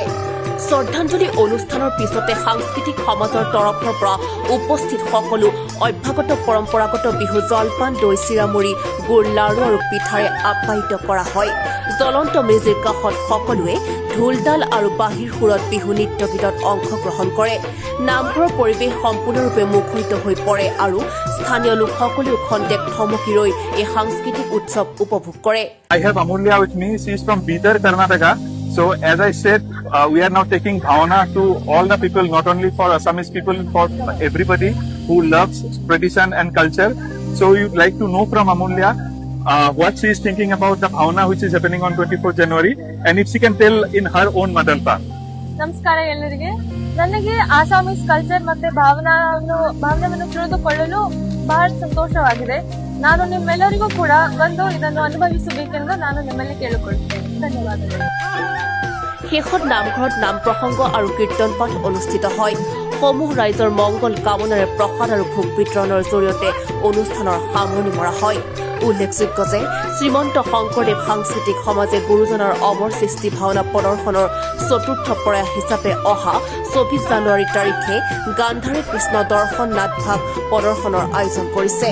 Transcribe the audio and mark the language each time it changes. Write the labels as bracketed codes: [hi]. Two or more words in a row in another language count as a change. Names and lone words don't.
[as] শ্ৰদ্ধাঞ্জলি অনুষ্ঠানৰ পিছতে সাংস্কৃতিক সমাজৰ তৰফৰ পৰা উপস্থিত সকলো অভ্যাগত পৰম্পৰাগত বিহু জলপান দৈ চিৰামুৰি গুৰ লাড়ু আৰু পিঠাৰে আপ্যায়িত কৰা হয়। জ্বলন্ত মেজিৰ কাষত সকলোৱে ঢোলতাল আৰু বাঁহীৰ সুৰত বিহু নৃত্য গীতত অংশগ্ৰহণ কৰে। নামঘৰৰ পৰিৱেশ সম্পূৰ্ণৰূপে মুখৰিত হৈ পৰে আৰু স্থানীয় লোকসকলেও খন্তেক থমকি ৰৈ এই সাংস্কৃতিক উৎসৱ উপভোগ কৰে। [en] I have Amulya with me. She is from Bidar, Karnataka. So as I said, we are now taking Bhavana to all the people, not only for Assamese people, for everybody who loves tradition and culture. So we would like to know from Amulya what she is thinking about the Bhavana which is happening on 24th January, and if she can tell in her own mother tongue. [kn] ನಮಸ್ಕಾರ ಎಲ್ಲರಿಗೆ. ನನಗೆ [en] Assamese culture [kn] ಮತ್ತೆ ಭಾವನೆಯನ್ನು ತಿಳಿದುಕೊಳ್ಳಲು ಬಹಳ ಸಂತೋಷವಾಗಿದೆ. ನಾನು ನಿಮ್ಮೆಲ್ಲರಿಗೂ ಕೂಡ ಬಂದು ಇದನ್ನು ಅನುಭವಿಸಬೇಕೆಂದು ನಾನು ನಿಮ್ಮಲ್ಲಿ ಕೇಳಿಕೊಳ್ಳುತ್ತೇನೆ. ಧನ್ಯವಾದಗಳು. [as] শেষত নামঘৰত নাম প্ৰসংগ আৰু কীৰ্তন পাঠ অনুষ্ঠিত হয়। সমূহ ৰাইজৰ মংগল কামনাৰে প্ৰসাদ আৰু ভোগ বিতৰণৰ জৰিয়তে অনুষ্ঠানৰ সামৰণি মৰা হয়। উল্লেখযোগ্য যে শ্ৰীমন্ত শংকৰদেৱ সাংস্কৃতিক সমাজে গুৰুজনাৰ অমৰ সৃষ্টি ভাওনা প্ৰদৰ্শনৰ চতুৰ্থ প্ৰয়াস হিচাপে অহা ২৪ জানুৱাৰী তাৰিখে গান্ধাৰী কৃষ্ণ দৰ্শন নাটভাগ প্ৰদৰ্শনৰ আয়োজন কৰিছে।